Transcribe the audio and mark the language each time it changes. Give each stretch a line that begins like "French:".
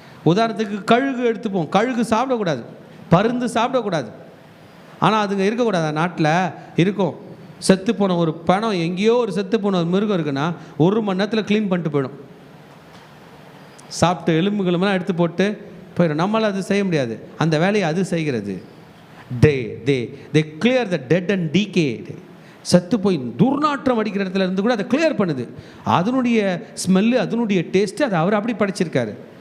Tamil: உதாரணத்துக்கு கழுகு எடுத்துப்போம். கழுகு சாப்பிடக்கூடாது, பருந்து சாப்பிடக்கூடாது. ஆனால் அதுங்க இருக்கக்கூடாது. நாட்டில் இருக்கும். செத்து போன ஒரு பணம், எங்கேயோ ஒரு செத்து போன ஒரு மிருகம் இருக்குன்னா 1 மணி நேரத்தில் க்ளீன் பண்ணிட்டு போயிடும். சாப்பிட்டு எலும்புகளுமெல்லாம் எடுத்து போட்டு போயிடும். நம்மளால் அது செய்ய முடியாது, அந்த வேலையை அது செய்கிறது.
English: they clear the dead and decayed.
Tamil: சத்து போய் துர்நாற்றம் அடிக்கிற இடத்துல இருந்து கூட அதை கிளியர் பண்ணுது. அதனுடைய ஸ்மெல்லு, அதனுடைய டேஸ்ட்டு, அதை அவர் அப்படி படைச்சிருக்காரு.